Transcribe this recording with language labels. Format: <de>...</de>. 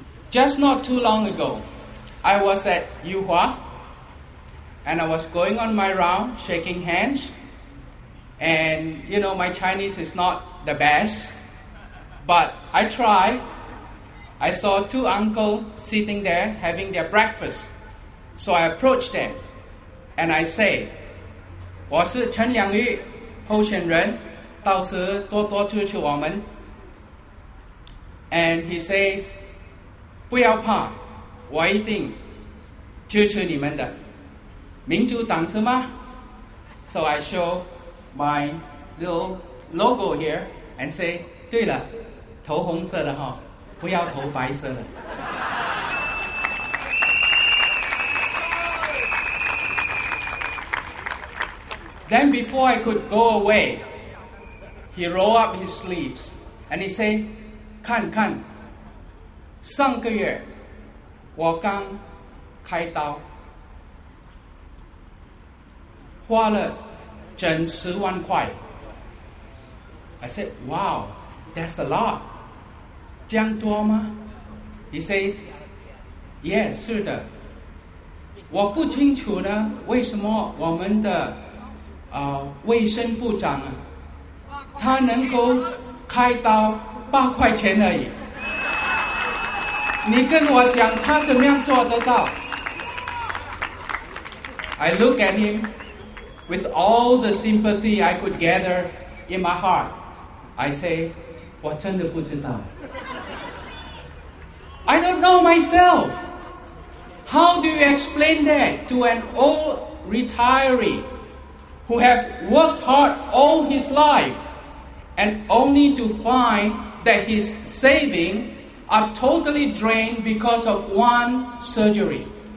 <en>Just not too long ago, I was at Yuhua, and I was going on my round, shaking hands. And, you know, my Chinese is not the best, but I tried. I saw 2 uncles sitting there having their breakfast. So I approached them. And I say,</en> <zh>我是陈良玉候选人，到时多多支持我们。</zh> <en>And he says,</en> <zh>不要怕，我一定支持你们的。民主党是吗？</zh> <en>So I show my little logo here and say,</en> <zh>对了，投红色的哈，不要投白色的。</zh> <en>Then before I could go away, he rolled up his sleeves and he said,</en> <zh>看看，上个月我刚开刀，花了整10万块。</zh> <en>I said, wow, that's a lot.</en> <zh>这样多吗？</zh> <en>He says, yes,</en> <zh>是的。我不清楚呢，为什么我们的卫生部长他能够开刀8块钱而已。你跟我讲他怎么样做得到？</zh> <en>I look at him with all the sympathy I could gather in my heart. I say,</en> <zh>我真的不知道.</zh> <en>I don't know myself. How do you explain that to an old retiree who have worked hard all his life and only to find that his savings are totally drained because of one surgery?</en>